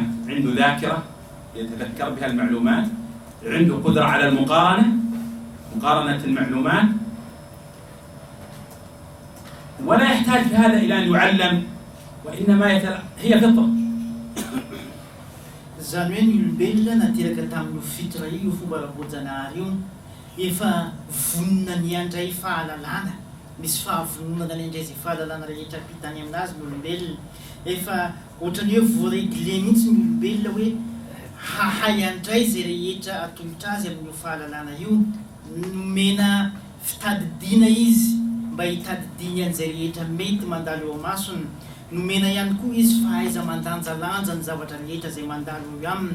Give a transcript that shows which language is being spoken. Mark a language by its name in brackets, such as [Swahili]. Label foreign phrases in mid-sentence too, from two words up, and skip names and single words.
[Arabic] عنده ذاكرة يتذكر بها المعلومات، عنده قدرة على مقارنة المعلومات، ولا يحتاج في هذا إلى أن يعلم، وإنما هي فطرة. [Malagasy] Zany hoe ny olombelona nateraka tamin'io fitra io fomba ara-bojanahary io efa vonona ny andray fahalalana, misy fahavononana ny andray izay fahalalana rehetra ampitany aminazy ny olombelona. Efa ohatrany hoe voaregle mihitsy ny olombelona hoe hahay andray zay rehetra atolotra azy amin'io fahalalana io, nomena fitadidiana izy mba hitadidiny an'izay rehetra mety mandalo eo amasony, nomena ihany koa izy fahaiza mandanjalanja ny zavatra rehetra zay mandalo aminy.